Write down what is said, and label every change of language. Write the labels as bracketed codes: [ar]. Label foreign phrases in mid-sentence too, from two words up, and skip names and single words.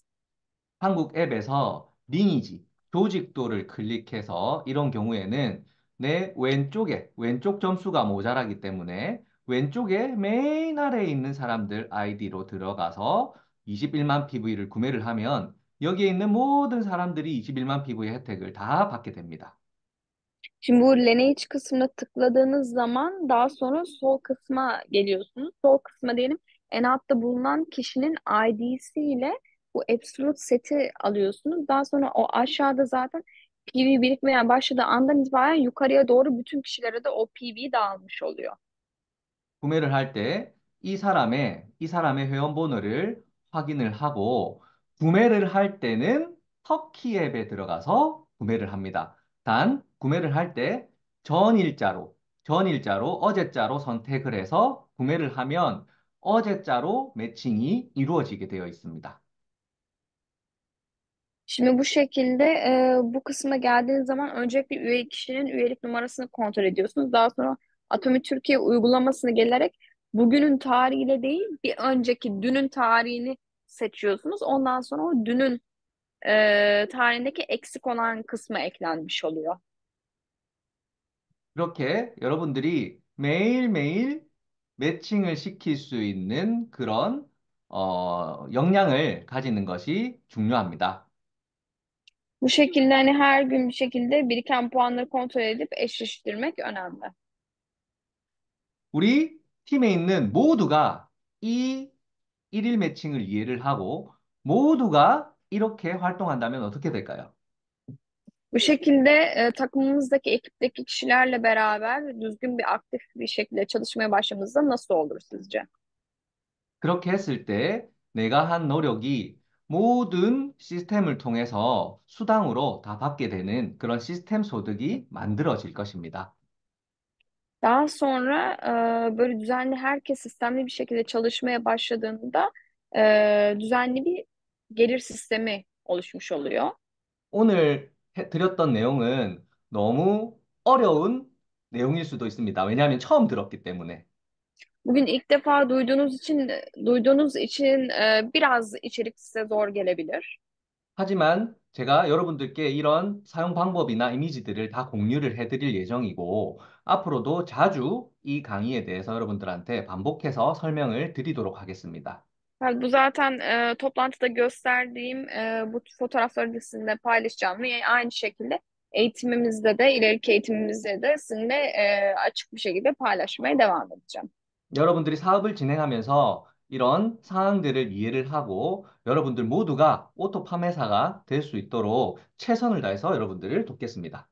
[ko] 한국 앱에서 리니지, 조직도를 클릭해서 이런 경우에는 내 왼쪽 점수가 모자라기 때문에 왼쪽에 맨 아래에 있는 사람들 아이디로 들어가서 21만 PV를 구매를 하면 여기에 있는 모든 사람들이 21만 PV 혜택을 다 받게 됩니다. [tr] Şimdi bu Lineage kısmına tıkladığınız zaman daha sonra sol kısma geliyorsunuz. Sol kısma diyelim en altta bulunan kişinin ID'siyle bu Absolute seti alıyorsunuz. Daha sonra o aşağıda zaten PV birikmeye başladığı andan itibaren yukarıya doğru bütün kişilere de o PV dağılmış oluyor. [ko] 구매를 할 때 이 사람의 회원번호를 확인을 하고 구매를 할 때는 터키 앱에 들어가서 구매를 합니다. 단 구매를 할 때 전일자로 어제자로 선택을 해서 구매를 하면 어제자로 매칭이 이루어지게 되어 있습니다. [tr] Şimdi bu şekilde bu kısma geldiğiniz zaman öncelikle kişinin üyelik numarasını kontrol ediyorsunuz. Daha sonra Atomi Türkiye uygulamasına gelerek bugünün tarihiyle değil bir önceki dünün tarihini seçiyorsunuz. Ondan sonra o dünün tarihindeki eksik olan kısmı eklenmiş oluyor. [ko] 이렇게 여러분들이 매일매일 매칭을 시킬 수 있는 그런 역량을 가지는 것이 중요합니다. [tr] Bu şekilde hani her gün bir şekilde biriken puanları kontrol edip eşleştirmek önemli. [ko] 우리 팀에 있는 모두가 이 일일 매칭을 이해를 하고 모두가 이렇게 활동한다면 어떻게 될까요? [tr] Bu şekilde takımımızdaki ekipteki kişilerle beraber düzgün bir aktif bir şekilde çalışmaya başlamamızda nasıl olur sizce? [ko] 그렇게 했을 때 내가 한 노력이 모든 시스템을 통해서 수당으로 다 받게 되는 그런 시스템 소득이 만들어질 것입니다. [tr] Daha sonra böyle düzenli herkes sistemli bir şekilde çalışmaya başladığında düzenli bir gelir sistemi oluşmuş oluyor. [ko] 오늘 드렸던 내용은 너무 어려운 내용일 수도 있습니다. 왜냐하면 처음 들었기 때문에. [tr] Bugün ilk defa duyduğunuz için biraz içerik size zor gelebilir. [ko] 하지만 제가 여러분들께 이런 사용 방법이나 이미지들을 다 공유를 해드릴 예정이고, 앞으로도 자주 이 강의에 대해서 여러분들한테 반복해서 설명을 드리도록 하겠습니다. [tr] Yani bu zaten toplantıda gösterdiğim bu fotoğrafları da sizinle paylaşacağım ve aynı şekilde eğitimimizde de ileriki eğitimimizde de sizinle açık bir şekilde paylaşmaya devam edeceğim. [ko] 여러분들이 사업을 진행하면서 이런 사항들을 이해를 하고 여러분들 모두가 오토 판매사가 될 수 있도록 최선을 다해서 여러분들을 돕겠습니다.